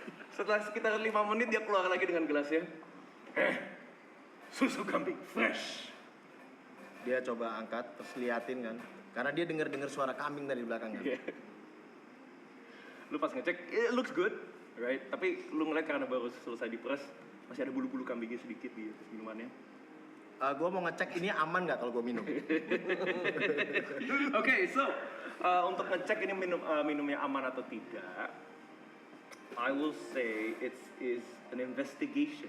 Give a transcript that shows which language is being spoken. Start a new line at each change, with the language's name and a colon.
Indonesian: Setelah sekitar 5 menit dia keluar lagi dengan gelasnya. Susu kambing fresh. Dia coba angkat, terus liatin kan, karena dia dengar suara kambing dari belakang kan. Lu pas ngecek,
English: it looks good, right?
Indonesian: Tapi lu ngeliat karena baru selesai diperes, masih ada bulu-bulu kambingnya sedikit di atas minumannya. Gue mau ngecek ini aman nggak kalau gue minum. Oke, so untuk ngecek ini minumnya aman atau tidak,
English: I will say it is an investigation.